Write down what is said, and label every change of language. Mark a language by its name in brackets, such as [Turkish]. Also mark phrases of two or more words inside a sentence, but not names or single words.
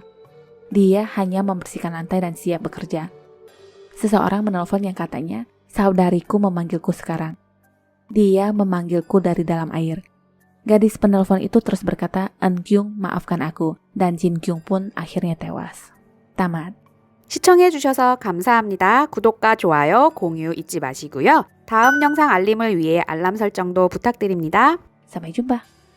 [Indonesian] Dia hanya membersihkan lantai dan siap bekerja. Seseorang menelpon yang katanya, "Saudariku memanggilku sekarang." Dia memanggilku dari dalam air. Gadis penelpon itu terus berkata, "Eun Kyung, maafkan aku." Dan Jin Kyung pun akhirnya tewas. Tamat. [Korean] 시청해주셔서 감사합니다. 구독과 좋아요, 공유 잊지 마시고요. 다음 영상 알림을 위해 알람 설정도 부탁드립니다. [Indonesian] Sampai jumpa.